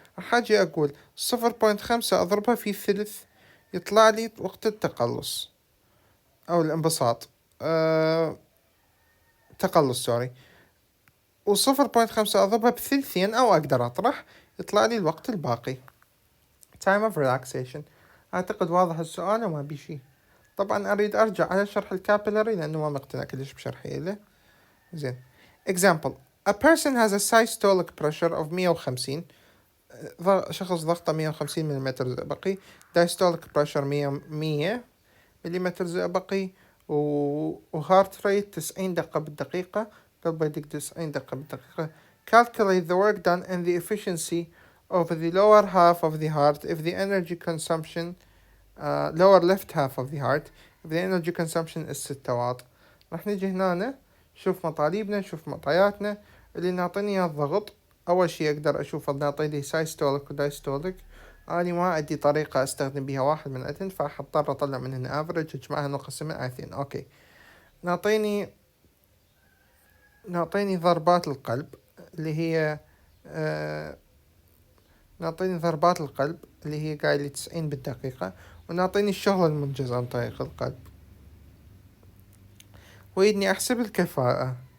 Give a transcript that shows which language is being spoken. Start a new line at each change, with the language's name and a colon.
Arabic: راح أجي أقول 0.5 أضربها في ثلث يطلع لي وقت التقلص أو الانبساط، تقلص سوري، و0.5 أضربها بثلثين أو أقدر أطرح يطلع لي الوقت الباقي.
English: time of relaxation.
Arabic: أعتقد واضح السؤال وما بي شي. طبعا أريد أرجع على شرح الكابيلاري لأنه ما مقتنع كلش بشرحي له. زين.
English: example: a person has a systolic pressure of 150.
Arabic: شخص ضغطه 150 ملم زئبقي.
English: diastolic pressure 100
Arabic: ملم زئبقي. وهارت ريت 90 دقة بالدقيقة، قلبه يدق 90 دقة بالدقيقة.
English: calculate the work done and the efficiency of the lower half of the heart if the energy consumption lower left half of the heart if the energy consumption is 6 watt.
Arabic: راح نجي هنا نشوف مطالبنا، نشوف معطياتنا اللي نعطيني اياه الضغط. اول شي اقدر اشوف نعطي لي سايستوليك ودايستوليك. اني ما عندي طريقة استخدم بها واحد من الاثنين، فراح اضطر اطلع من هنا افريج اجمعها نقسمها على 2. اوكي، نعطيني ضربات القلب اللي هي نعطيني ضربات القلب اللي هي قايل لي 90 بالدقيقة، ونعطيني الشغل المنجز عن طريق القلب، ويدني أحسب الكفاءة.